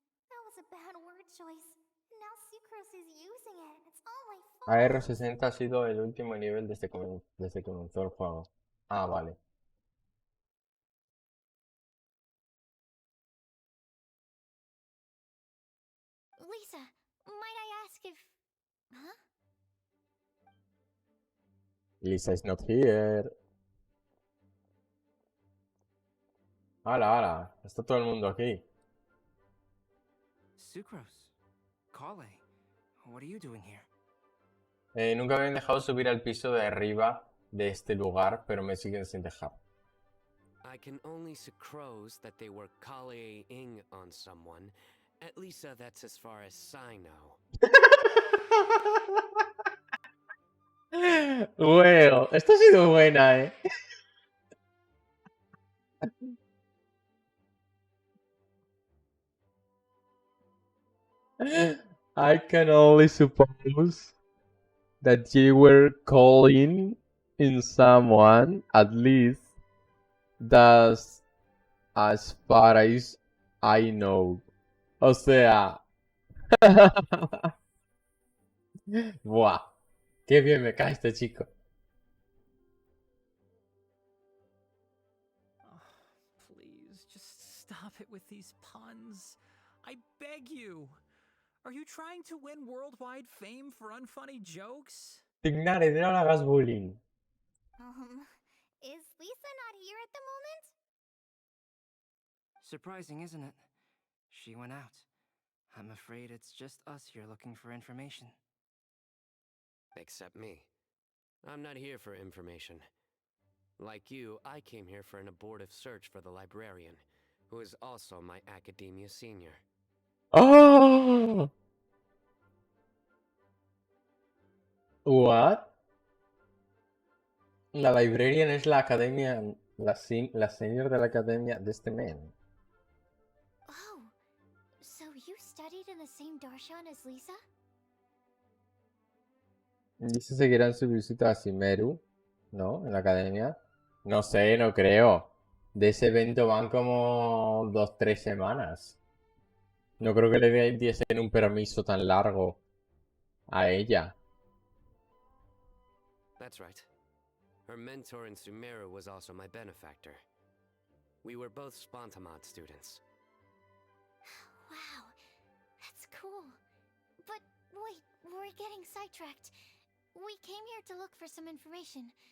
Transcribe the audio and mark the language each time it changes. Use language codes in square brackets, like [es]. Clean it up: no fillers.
[en] That was a bad word choice. And now Sucrose is using it. It's all my fault. [es] AR60 ha sido el último nivel desde que comenzó el juego. Ah, vale. [en] Lisa, might I ask if... Huh? Lisa is not here. [es] ¡Hala, hala! Está todo el mundo aquí. [en] Sucrose. Kale. What are you doing here? [es] Nunca me han dejado subir al piso de arriba de este lugar, pero me siguen sin dejar. [en] I can only sucrose that they were Kale-ing on someone. At least that's as far as I know. [es] Bueno, esta ha sido buena, ¿eh? [en] I can only suppose that you were calling in someone, at least that's as far as I know. [es] O sea... Buah, qué bien me cae este chico. [en] Please, just stop it with these puns. I beg you. Are you trying to win worldwide fame for unfunny jokes? [es] Tignare, no le hagas bullying. [en] Is Lisa not here at the moment? Surprising, isn't it? She went out. I'm afraid it's just us here looking for information. Except me. I'm not here for information. Like you, I came here for an abortive search for the librarian, who is also my academia senior. ¡Oh! What? [es] La librarian es la academia, la senior de la academia de este men. [en] Oh, so you studied in the same darshan as Lisa? [es] Dice seguirá en su visita a Simeru, ¿no? En la academia. No sé, no creo. De ese evento van como 2-3 semanas. No creo que le diesen un permiso tan largo a ella. [en] That's right. Her mentor in Sumeru was also my benefactor. We were both Spontamod students. Wow, that's cool. But wait, we're getting sidetracked. We came here to look for some information.